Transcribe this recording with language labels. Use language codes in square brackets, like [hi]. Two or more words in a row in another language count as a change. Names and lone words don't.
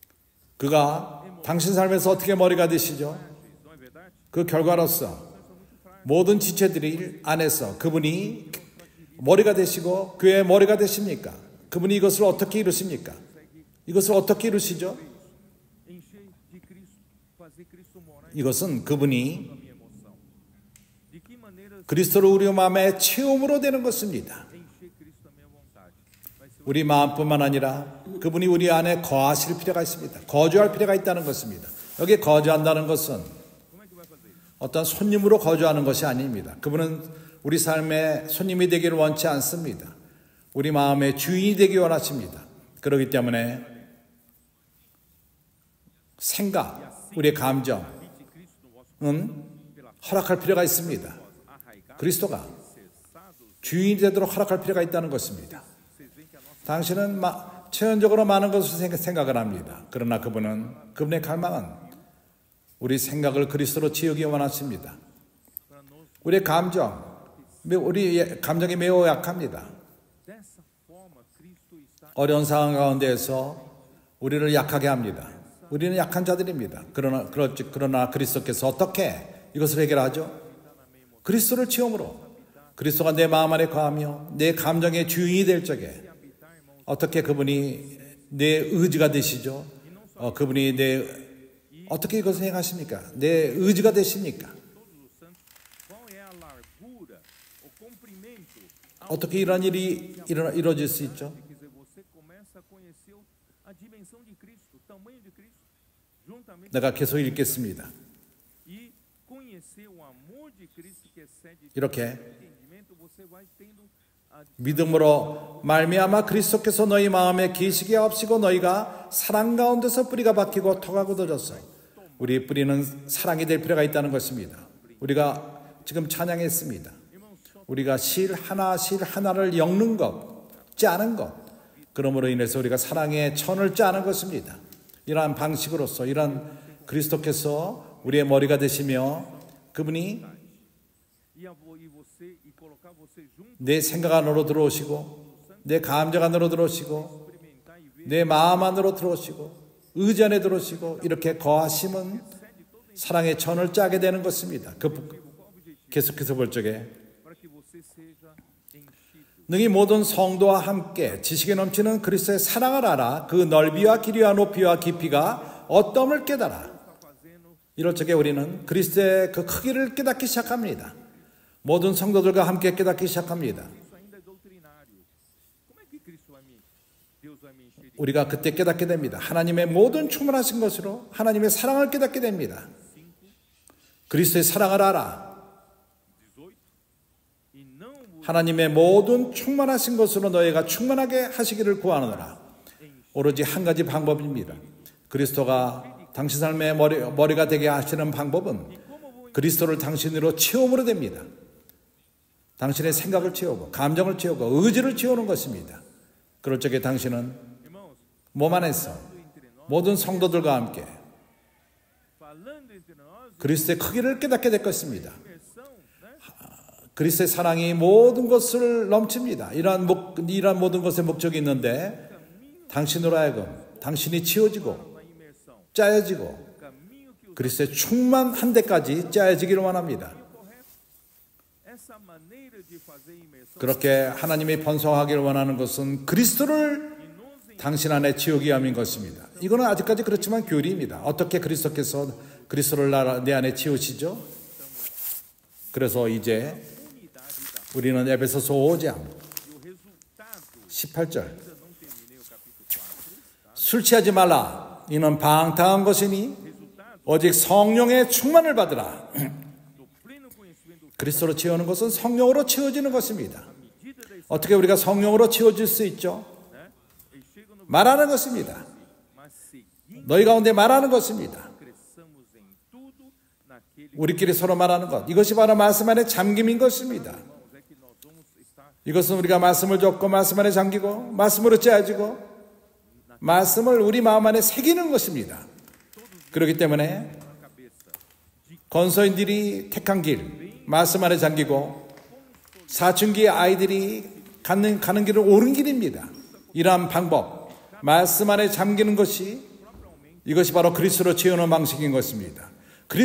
[ko] 그가 당신 삶에서 어떻게 머리가 되시죠? 그 결과로서 모든 지체들 안에서 그분이 머리가 되시고 교회의 머리가 되십니까? 그분이 이것을 어떻게 이루십니까? 이것을 어떻게 이루시죠? [pt] encher de Cristo, fazer Cristo morar [ko] 이것은 그분이 [pt] na minha emoção. De que maneira [ko] 그리스도를 우리 마음에 체험으로 되는 것입니다. [pt] encher Cristo na minha vontade? Vai ser [ko] 우리 마음뿐만 아니라 그분이 우리 안에 거하실 필요가 있습니다. 거주할 필요가 있다는 것입니다. 여기에 거주한다는 것은 [pt] como é que vai fazer isso? [ko] 어떤 손님으로 거주하는 것이 아닙니다. 그분은 우리 삶의 손님이 되기를 원치 않습니다. 우리 마음의 주인이 되기 원하십니다. 그렇기 때문에 생각, 우리의 감정은 [pt] Habite Cristo no vosso [ko] 허락할 필요가 있습니다. [pt] arraigar, [ko] 그리스도가 [pt] cessados. [ko] 주인이 되도록 허락할 필요가 있다는 것입니다. [pt] Vocês veem que a nossa [ko] 당신은 체험적으로 많은 것을 생각을 합니다. 그러나 그분의 갈망은 우리 생각을 그리스도로 채우기 원하십니다. [pt] para nos [ko] 우리의 우리 감정이 매우 약합니다. [pt] dessa forma Cristo está [ko] 어려운 상황 가운데에서 우리를 약하게 합니다. 우리는 약한 자들입니다. 그러나 그리스도께서 어떻게 이것을 해결하죠? 그리스도를 체험으로 그리스도가 내 마음 안에 거하며 내 감정의 주인이 될 적에 어떻게 그분이 내 의지가 되시죠? 그분이 어떻게 이것을 행하십니까? 내 의지가 되십니까? [pt] todos os santos. Qual é a largura, o comprimento? [ko] 어떻게 이런 일이 이루어질 수 있죠? [pt] Quer dizer, você começa a conhecer a dimensão de Cristo, o tamanho de Cristo, juntamente [ko] 내가 계속 읽겠습니다. [pt] e conhecer o amor de Cristo que excede [ko] 이렇게 [pt] entendimento, você vai tendo a [ko] 믿음으로 말미암아 그리스도께서 너희 마음에 계시게 하옵시고 너희가 사랑 가운데서 뿌리가 박히고 터가 굳어졌어. 우리의 뿌리는 사랑이 될 필요가 있다는 것입니다. 우리가 지금 찬양했습니다. 우리가 실 하나를 엮는 것, 짜는 것. 그러므로 인해서 우리가 사랑의 천을 짜는 것입니다. 이러한 방식으로서 이런 그리스도께서 우리의 머리가 되시며 그분이 [pt] e colocar você junto, [ko] 내 생각 안으로 들어오시고 내 감정 안으로 들어오시고 [pt] experimentar e ver [ko] 내 마음 안으로 들어오시고 의지 안에 들어오시고 이렇게 거하심은 사랑의 천을 짜게 되는 것입니다. 계속해서 볼 적에 [pt] para que você seja enchido. [ko] 너희 모든 성도와 함께 지식에 넘치는 그리스도의 사랑을 알아 그 넓이와 길이와 높이와 깊이가 어떠함을 깨달아. 이럴 적에 우리는 그리스도의 그 크기를 깨닫기 시작합니다. 모든 성도들과 함께 깨닫기 시작합니다. [pt] Isso ainda é doutrinário. Como é que Deus vai me encher? [ko] 우리가 그때 깨닫게 됩니다. 하나님의 모든 충만하신 것으로 하나님의 사랑을 깨닫게 됩니다. 그리스도의 사랑을 알아. 18. [pt] E não vos [ko] 하나님의 모든 충만하신 것으로 너희가 충만하게 하시기를 구하노라. 오로지 한 가지 방법입니다. 그리스도가 당신 삶의 머리가 되게 하시는 방법은 그리스도를 당신으로 체험으로 됩니다. 당신의 생각을 채우고 감정을 채우고 의지를 채우는 것입니다. 그럴 적에 당신은 [pt] irmãos, [ko] 몸 안에서 모든 성도들과 함께 [pt] falando entre nós, [ko] 그리스도의 크기를 깨닫게 될 것입니다. [pt] imersão, né? [ko] 그리스도의 사랑이 모든 것을 넘칩니다. 이러한 모든 것의 목적이 있는데 당신으로 하여금 당신이 채워지고 [pt] Na imersão, [ko] 짜여지고 [pt] o caminho que o [ko] 그리스도의 충만한 데까지 짜여지기를 원합니다. [pt] correto. Essa maneira de fazer imersão [ko] 그렇게 하나님이 번성하기를 원하는 것은 그리스도를 당신 안에 채우기 위함인 것입니다. 이거는 아직까지 그렇지만 교리입니다. 어떻게 그리스도께서 그리스도를 내 안에 채우시죠? 그래서 이제 우리는 에베소서 5장 [pt] e o resultado, [ko] 18절 [pt] ainda não terminei o capítulo 4, [ko] 술 취하지 말라. 이는 방탕한 것이니 오직 성령의 충만을 받으라. [pt] do pleno conhecimento do [ko] 그리스도로 채우는 것은 성령으로 채워지는 것입니다. [pt] medida da [ko] 어떻게 우리가 성령으로 채워질 수 있죠? [pt] né? E chega no [ko] 말하는 것입니다. [pt] mas seguindo [ko] 너희 가운데 말하는 것입니다. [pt] cresçamos em tudo naquele [ko] 우리끼리 서로 말하는 것. 이것이 바로 말씀 안에 잠김인 것입니다. [pt] irmãos, é que nós vamos estar [ko] 이것은 우리가 말씀을 줬고 말씀 안에 잠기고 말씀으로 짜여지고 말씀을 우리 마음 안에 새기는 것입니다. 그렇기 때문에 [pt] na cabeça. [ko] 건서인들이 택한 길 말씀 안에 잠기고 사춘기 아이들이 가는 길은 옳은 길입니다. 이러한 방법 말씀 안에 잠기는 것이 이것이 바로 그리스도로 채우는 방식인 것입니다.